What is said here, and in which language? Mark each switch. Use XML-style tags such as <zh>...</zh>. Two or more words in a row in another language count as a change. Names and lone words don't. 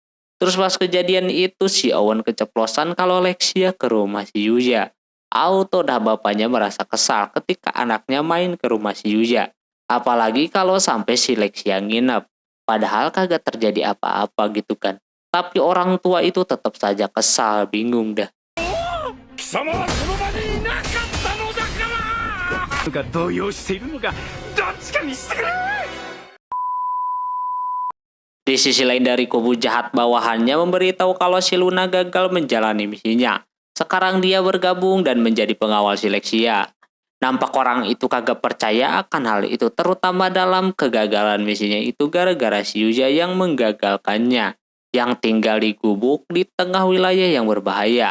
<id>Terus pas kejadian itu, si Owen keceplosan kalau Lexia ke rumah si Yuya. Auto dah bapaknya merasa kesal ketika anaknya main ke rumah si Yuya. Apalagi kalau sampai si Lexia nginep. Padahal kagak terjadi apa-apa gitu kan. Tapi orang tua itu tetap saja kesal, bingung dah.</id> <ja>貴様はその場にいなかったのだからが動揺しているのかどっちかにしてくれ</ja> <id>Di sisi lain dari kubu jahat bawahannya memberitahu kalau si Luna gagal menjalani misinya. Sekarang dia bergabung dan menjadi pengawal si Lexia. Nampak orang itu kagak percaya akan hal itu, terutama dalam kegagalan misinya itu gara-gara si Yuya yang menggagalkannya, yang tinggal di gubuk di tengah wilayah yang berbahaya.</id>